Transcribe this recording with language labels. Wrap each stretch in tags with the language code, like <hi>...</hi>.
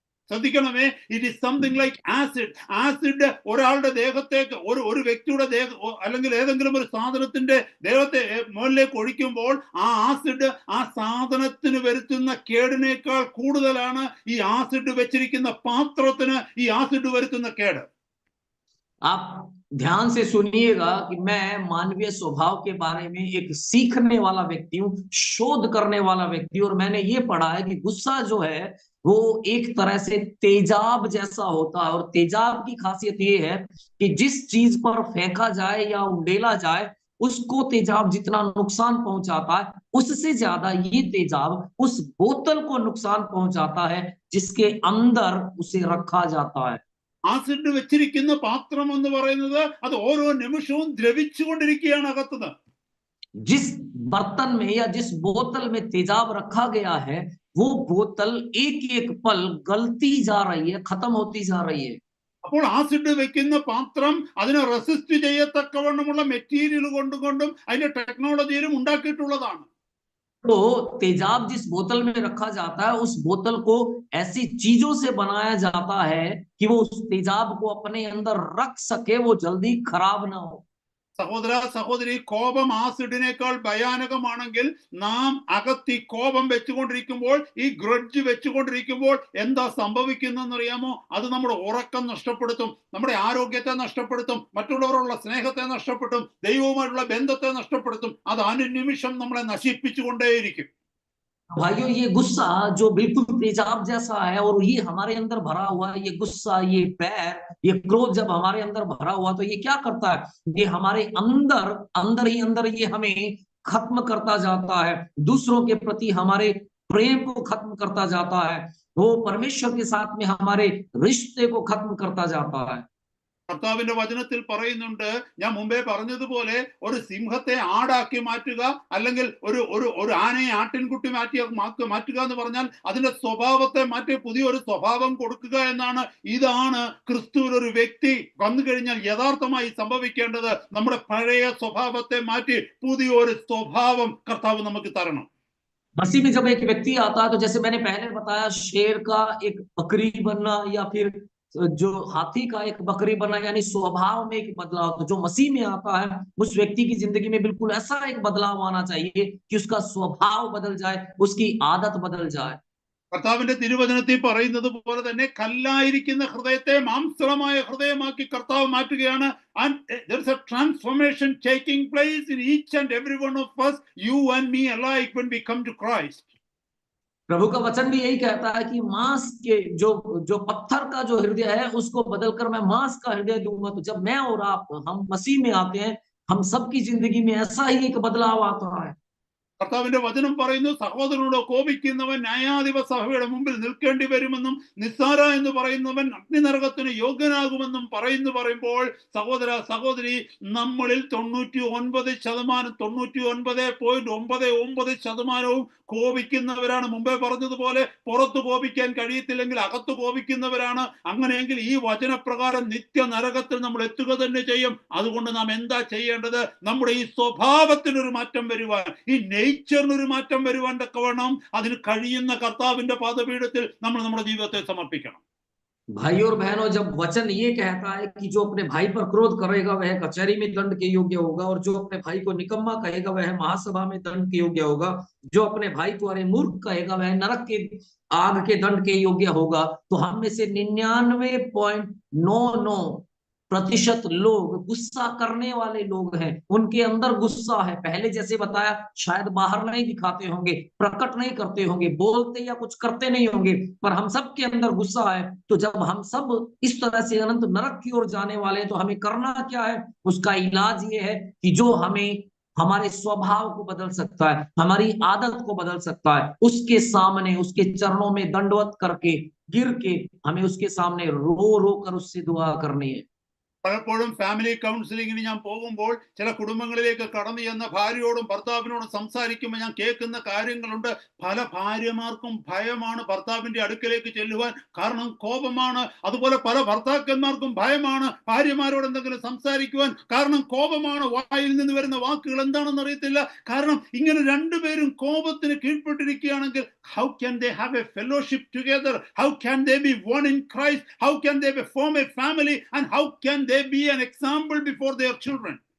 <ml>ശ്രദ്ധിക്കണമേ,</ml> <en>it is something like</en> <ml>acid. Acid ഒരാളുടെ ദേഹത്തേക്ക്, ഒരു വ്യക്തിയുടെ അല്ലെങ്കിൽ ഏതെങ്കിലും ഒരു സാധനത്തിന്റെ ദേഹത്തെ മുകളിലേക്ക് ഒഴിക്കുമ്പോൾ ആ ആസിഡ് ആ സാധനത്തിന് വരുത്തുന്ന കേടിനേക്കാൾ കൂടുതലാണ് ഈ ആസിഡ് വെച്ചിരിക്കുന്ന പാത്രത്തിന് ഈ ആസിഡ് വരുത്തുന്ന കേട്.</ml> <hi>आप ध्यान से सुनिएगा कि मैं मानवीय स्वभाव के बारे में एक सीखने वाला व्यक्ति हूँ, शोध करने वाला व्यक्ति हूँ, और मैंने ये पढ़ा है कि गुस्सा जो है वो एक तरह से तेजाब जैसा होता है। और तेजाब की खासियत ये है कि जिस चीज पर फेंका जाए या उंडेला जाए, उसको तेजाब जितना नुकसान पहुंचाता है, उससे ज्यादा ये तेजाब उस बोतल को नुकसान पहुंचाता है जिसके अंदर उसे रखा जाता है।</hi> <ml>ആസിഡ് വെച്ചിരിക്കുന്ന പാത്രം എന്ന് പറയുന്നത് അത് ഓരോ നിമിഷവും ദ്രവിച്ചുകൊണ്ടിരിക്കുകയാണ് അകത്തുനിന്ന്.</ml> <hi>जिस बर्तन में या जिस बोतल में तेजाब रखा गया है, वो बोतल एक एक पल गलती जा रही है, खत्म होती जा रही है।</hi> <ml>അപ്പോൾ ആസിഡ് വെക്കുന്ന പാത്രം അതിനെ റെസിസ്റ്റ് ചെയ്യത്തക്കവണ്ണമുള്ള മെറ്റീരിയൽ കൊണ്ടും അതിന്റെ ടെക്നോളജിയിലും ഉണ്ടാക്കിയിട്ടുള്ളതാണ്.</ml> <hi>तो तेजाब जिस बोतल में रखा जाता है, उस बोतल को ऐसी चीजों से बनाया जाता है कि वो उस तेजाब को अपने अंदर रख सके, वो जल्दी खराब ना हो।</hi> <ml>സഹോദര സഹോദരി, കോപം ആസിഡിനേക്കാൾ ഭയാനകമാണെങ്കിൽ നാം അകത്ത് ഈ കോപം വെച്ചുകൊണ്ടിരിക്കുമ്പോൾ, ഈ ഗ്രഡ്ജ് വെച്ചുകൊണ്ടിരിക്കുമ്പോൾ എന്താ സംഭവിക്കുന്നതെന്ന് അറിയാമോ? അത് നമ്മുടെ ഉറക്കം നഷ്ടപ്പെടുത്തും, നമ്മുടെ ആരോഗ്യത്തെ നഷ്ടപ്പെടുത്തും, മറ്റുള്ളവരുള്ള സ്നേഹത്തെ നഷ്ടപ്പെടുത്തും, ദൈവവുമായിട്ടുള്ള ബന്ധത്തെ നഷ്ടപ്പെടുത്തും. അത് അനുനിമിഷം നമ്മളെ നശിപ്പിച്ചുകൊണ്ടേയിരിക്കും.</ml> <hi>भाइयों, ये गुस्सा जो बिल्कुल तेजाब जैसा है और ये हमारे अंदर भरा हुआ है, ये गुस्सा, ये बैर, ये क्रोध जब हमारे अंदर भरा हुआ, तो ये क्या करता है? ये हमारे अंदर अंदर ही अंदर ये हमें खत्म करता जाता है, दूसरों के प्रति हमारे प्रेम को खत्म करता जाता है, वो परमेश्वर के साथ में हमारे रिश्ते को खत्म करता जाता है।</hi> <ml>കർത്താവിന്റെ വചനത്തിൽ പറയുന്നുണ്ട്, ഞാൻ മുമ്പേ പറഞ്ഞതുപോലെ, ഒരു സിംഹത്തെ ആടാക്കി മാറ്റുക, അല്ലെങ്കിൽ ഒരു ആനയെ ആട്ടിൻകുട്ടി മാറ്റുക എന്ന് പറഞ്ഞാൽ അതിന്റെ സ്വഭാവത്തെ മാറ്റി പുതിയൊരു സ്വഭാവം കൊടുക്കുക എന്നാണ്. ഇതാണ് ക്രിസ്തുവിൽ ഒരു വ്യക്തി വന്നു കഴിഞ്ഞാൽ യഥാർത്ഥമായി സംഭവിക്കേണ്ടത്. നമ്മുടെ പഴയ സ്വഭാവത്തെ മാറ്റി പുതിയൊരു സ്വഭാവം കർത്താവ് നമുക്ക് തരണം.</ml> <hi>मसीह में जब एक व्यक्ति आता है, तो जैसे मैंने पहले बताया, शेर का एक बकरी बनना या फिर जो हाथी का एक बकरी बनना, यानी स्वभाव में एक बदलाव, तो जो मसीह में आता है, उस व्यक्ति की जिंदगी में बिल्कुल ऐसा एक बदलाव आना चाहिए कि उसका स्वभाव बदल जाए, उसकी आदत बदल जाए।</hi> <ml>കർത്താവിന്റെ തിരുവചനത്തിൽ പറയുന്നത് പോലെ തന്നെ കല്ലായിരിക്കുന്ന ഹൃദയത്തെ മാംസളമായ ഹൃദയമാക്കി കർത്താവ് മാറ്റുകയാണ്.</ml> <en>And there is a transformation taking place in each and every one of us, you and me alike, when we come to Christ.</en> <hi>प्रभु का वचन भी यही कहता है कि मांस के जो जो पत्थर का जो हृदय है, उसको बदलकर मैं मांस का हृदय दूंगा। तो जब मैं और आप हम मसीह में आते हैं, हम सबकी जिंदगी में ऐसा ही एक बदलाव आता है।</hi> <ml>കർത്താവിന്റെ വചനം പറയുന്നു, സഹോദരനോട് കോപിക്കുന്നവൻ ന്യായാധിപ സഭയുടെ മുമ്പിൽ നിൽക്കേണ്ടി വരുമെന്നും നിസ്സാര എന്ന് പറയുന്നവൻ അഗ്നിനരകത്തിന് യോഗ്യനാകുമെന്നും പറയുമ്പോൾ, സഹോദര സഹോദരി, നമ്മളിൽ 99.99% കോപിക്കുന്നവരാണ്. മുമ്പേ പറഞ്ഞതുപോലെ പുറത്ത് കോപിക്കാൻ കഴിയത്തില്ലെങ്കിൽ അകത്ത് കോപിക്കുന്നവരാണ്. അങ്ങനെയെങ്കിൽ ഈ വചനപ്രകാരം നിത്യ നരകത്തിൽ നമ്മൾ എത്തുക തന്നെ ചെയ്യും. അതുകൊണ്ട് നാം എന്താ ചെയ്യേണ്ടത്? നമ്മുടെ ഈ സ്വഭാവത്തിനൊരു മാറ്റം വരുവാൻ, ഈ നേച്ചറിനൊരു മാറ്റം വരുവാൻ തക്കവണ്ണം അതിന് കഴിയുന്ന കർത്താവിന്റെ പാദപീഠത്തിൽ നമ്മൾ നമ്മുടെ ജീവിതത്തെ സമർപ്പിക്കണം.</ml> <hi>भाई और बहनों, जब वचन ये कहता है कि जो अपने भाई पर क्रोध करेगा वह कचहरी में दंड के योग्य होगा, और जो अपने भाई को निकम्मा कहेगा वह महासभा में दंड के योग्य होगा, जो अपने भाई को अरे मूर्ख कहेगा वह नरक के आग के दंड के योग्य होगा, तो हम में से 99.99% लोग गुस्सा करने वाले लोग हैं। उनके अंदर गुस्सा है, पहले जैसे बताया, शायद बाहर नहीं दिखाते होंगे, प्रकट नहीं करते होंगे, बोलते या कुछ करते नहीं होंगे, पर हम सब के अंदर गुस्सा है। तो जब हम सब इस तरह से अनंत नरक की ओर जाने वाले हैं, तो हमें करना क्या है? उसका इलाज ये है कि जो हमें हमारे स्वभाव को बदल सकता है, हमारी आदत को बदल सकता है, उसके सामने उसके चरणों में दंडवत करके गिर के हमें उसके सामने रो रो कर उससे दुआ करनी है।</hi> <ml>പലപ്പോഴും ഫാമിലി കൗൺസിലിങ്ങിന് ഞാൻ പോകുമ്പോൾ ചില കുടുംബങ്ങളിലേക്ക് കടന്നു ചെന്ന ഭാര്യയോടും ഭർത്താവിനോടും സംസാരിക്കുമ്പോൾ ഞാൻ കേൾക്കുന്ന കാര്യങ്ങളുണ്ട്. പല ഭാര്യമാർക്കും ഭയമാണ് ഭർത്താവിന്റെ അടുക്കലേക്ക് ചെല്ലുവാൻ, കാരണം കോപമാണ്. അതുപോലെ പല ഭർത്താക്കന്മാർക്കും ഭയമാണ് ഭാര്യമാരോട് എന്തെങ്കിലും സംസാരിക്കുവാൻ, കാരണം കോപമാണ്. വായിൽ നിന്ന് വരുന്ന വാക്കുകൾ എന്താണെന്ന് അറിയത്തില്ല. കാരണം ഇങ്ങനെ രണ്ടുപേരും കോപത്തിന് കീഴ്പ്പെട്ടിരിക്കുകയാണെങ്കിൽ,</ml> <en>how can they have a fellowship together? How can they be one in Christ? How can they form a family? And how can they be an example before their children?</en>